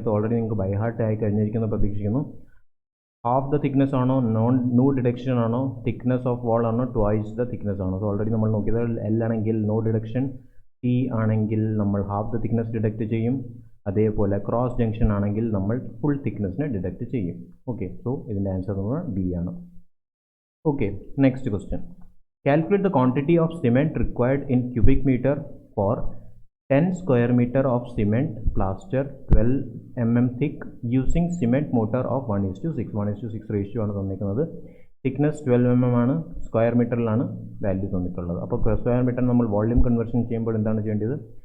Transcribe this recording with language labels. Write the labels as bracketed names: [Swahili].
[Malayalam] ഇത് ഓൾറെഡി നിങ്ങൾക്ക് by heart ആയി കഴിഞ്ഞിരിക്കുന്നു പ്രതീക്ഷിക്കുന്നു. ഹാഫ് ദ തിക്നെസ് ആണോ, നോ ഡിഡക്ഷൻ ആണോ, തിക്നെസ് ഓഫ് വാൾ ആണോ, ട്വൈസ് ദ തിക്നെസ് ആണോ? സോ ഓൾറെഡി നമ്മൾ നോക്കിയത് L ആണെങ്കിൽ നോ ഡിഡക്ഷൻ, T ആണെങ്കിൽ നമ്മൾ ഹാഫ് ദ തിക്നെസ് ഡിഡക്റ്റ് ചെയ്യും. അതേപോലെ ക്രോസ് ജംഗ്ഷൻ ആണെങ്കിൽ നമ്മൾ ഫുൾ തിക്നെസ്സിനെ ഡിഡക്റ്റ് ചെയ്യും. ഓക്കെ, സോ ഇതിൻ്റെ ആൻസർ നമ്മൾ B ആണ്. Okay, next question. [English] Calculate the quantity of cement required in cubic metre for 10 square meter of cement plaster 12 mm thick using cement mortar of 1:6. [Malayalam] 1:6 ratio ആണ് തന്നിരിക്കുന്നത്. Thickness 12 mm ആണ്, square മീറ്ററിലാണ് value തന്നിട്ടുള്ളത്. അപ്പോൾ square metre നമ്മൾ volume conversion ചെയ്യുമ്പോൾ എന്താണ് ചെയ്യേണ്ടത്?